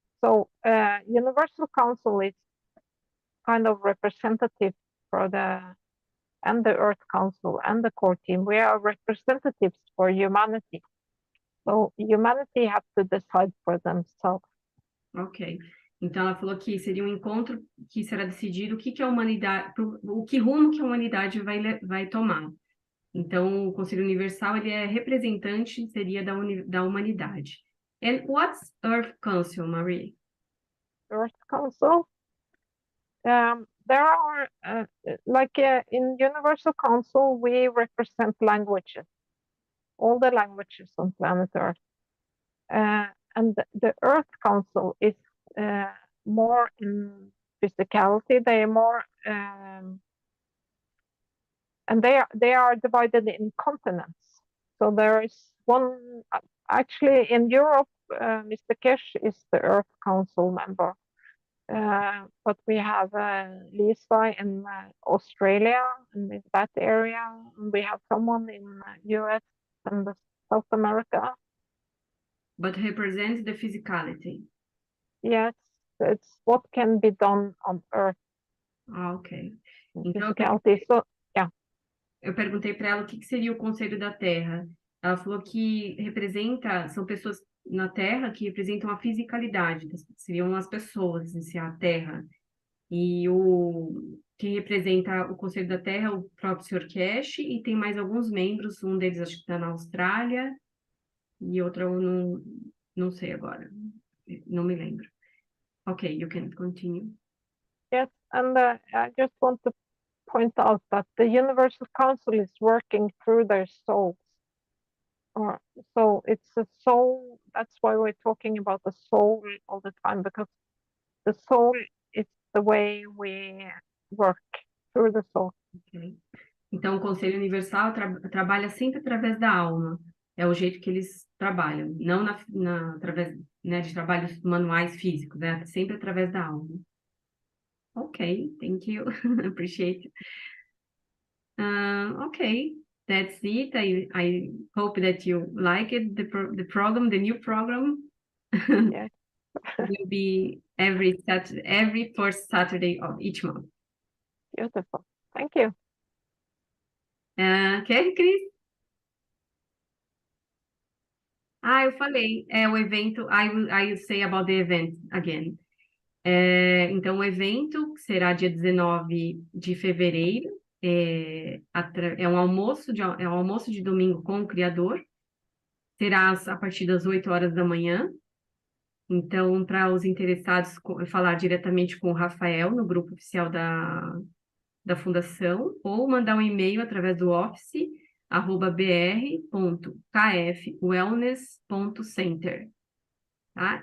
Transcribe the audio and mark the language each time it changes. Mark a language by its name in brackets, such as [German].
[English] So Universal Council is kind of representative for the Earth Council and the core team. We are representatives for humanity. So humanity have to decide for themselves. Ok. [Portuguese] Então, ela falou que seria um encontro que será decidido o que a humanidade, o que rumo que a humanidade vai tomar. Então, o Conselho Universal, ele é representante, seria da humanidade. [English] And what's Earth Council, Marie? Earth Council, there are, in Universal Council, we represent languages, all the languages on planet Earth. And the Earth Council is more in physicality. They are more, and they are divided in continents. So there is one, actually in Europe, Mr. Keshe is the Earth Council member. But we have Lisa in Australia and in that area. And we have someone in US and South America. But represent the physicality. Yes, it's what can be done on Earth. [Portuguese] Ah, ok. Então, [English] Physicality. So, yeah. [Portuguese] Eu perguntei para ela o que seria o Conselho da Terra. Ela falou que são pessoas na Terra que representam a fisicalidade, seriam as pessoas em si, a Terra. E quem representa o Conselho da Terra é o próprio Sr. Keshe, e tem mais alguns membros, um deles acho que está na Austrália, e outro eu não sei agora, não me lembro. [English] Ok, you can continue. Yes, and I just want to point out that the Universal Council is working through their souls. So it's a soul, that's why we're talking about the soul all the time, because the soul is the way we work through the soul. Okay. [Portuguese] Então, o Conselho Universal trabalha sempre através da alma. É o jeito que eles trabalham, não através, né, de trabalhos manuais físicos, né? Sempre através da alma. Ok, [English] thank you. Appreciate it. Okay, that's it. I hope that you like it, the program, the new program. Yeah. Will be every first Saturday of each month. Beautiful. Thank you. [Portuguese] Quer, Cris? Eu falei. O evento, [English] I will say about the event again. [Portuguese] Então, o evento será dia 19 de fevereiro. É um almoço de domingo com o Criador. Será a partir das 8 horas da manhã. Então, para os interessados, falar diretamente com o Rafael, no grupo oficial da Fundação, ou mandar um e-mail através do office@br.kfwellness.center. Tá?